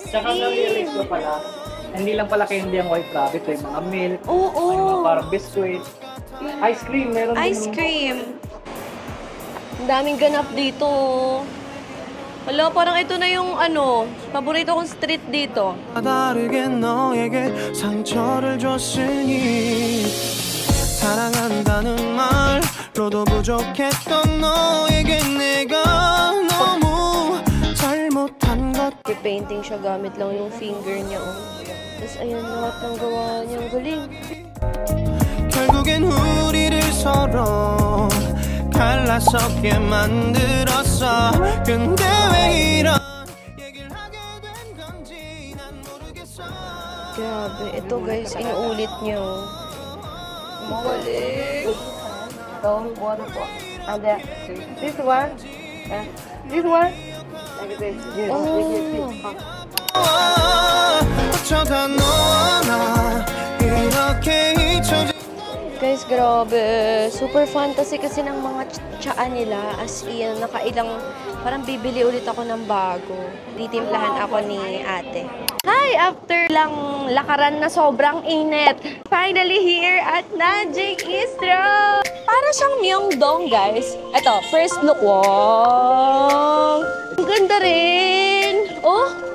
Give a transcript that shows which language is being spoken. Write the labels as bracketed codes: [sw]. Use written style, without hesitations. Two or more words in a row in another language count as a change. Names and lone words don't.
[tl] Tsaka na-realize ko pala, hindi lang pala candy ang white rabbit. May mga milk, Oo. may mga parang biscuit. [en] Ice cream, [tl] meron din. [en] Ice cream. [tl] Ang daming ganap dito. Wala, parang ito na yung paborito kong street dito. [ko] 다르게 너에게 상처를 줬으니 사랑한다는 말로도 부족했던 너에게 내가 너무 잘못한 것 [tl] Painting siya gamit lang yung finger niya. Oh. Tapos ayun, lahat ng gawa niya. Ang galing. [ko] 결국엔 우리를 서로 갈라서게 만들었어 근데 왜 이런 얘기를 하게 된 건지 난 모르겠어 [tl] Grabe. Ito guys, inuulit niya. Oh. Ang galing. [en] This one. This one. Oh. [ko] 어쩌다 너와 나 이렇게 잊혀진 [tl] Guys, grabe. [en] Super fantasy [tl] kasi ng mga tsaa nila. [en] As in, [tl] nakailang, parang bibili ulit ako ng bago. Titimplahan ako ni ate. Hi! After lang lakaran na sobrang init. [en] Finally here at Najing Istro! [tl] Para siyang Myeongdong, guys. Ito, [en] first look. [tl] Wow! Ang ganda rin! Oh!